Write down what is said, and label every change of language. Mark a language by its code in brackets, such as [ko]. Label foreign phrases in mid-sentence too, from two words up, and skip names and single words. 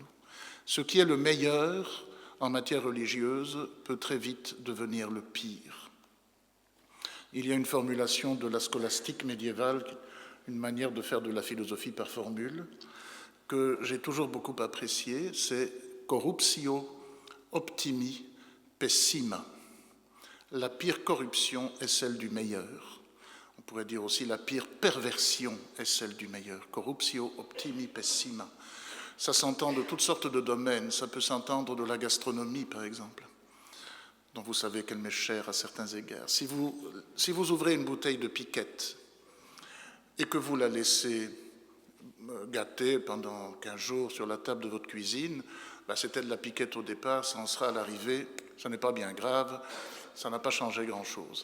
[fr] Ce qui est le meilleur en matière religieuse peut très vite devenir le pire. Il y a une formulation de la scolastique médiévale, une manière de faire de la philosophie par formule, que j'ai toujours beaucoup appréciée, c'est [la] corruptio optimi pessima. [fr] La pire corruption est celle du meilleur. On pourrait dire aussi la pire perversion est celle du meilleur. [la] Corruptio optimi pessima. [fr] Ça s'entend de toutes sortes de domaines. Ça peut s'entendre de la gastronomie, par exemple, dont vous savez qu'elle m'est chère à certains égards. Si vous ouvrez une bouteille de piquette et que vous la laissez gâter pendant 15 jours sur la table de votre cuisine, c'était de la piquette au départ, ça en sera à l'arrivée, ça n'est pas bien grave, ça n'a pas changé grand-chose.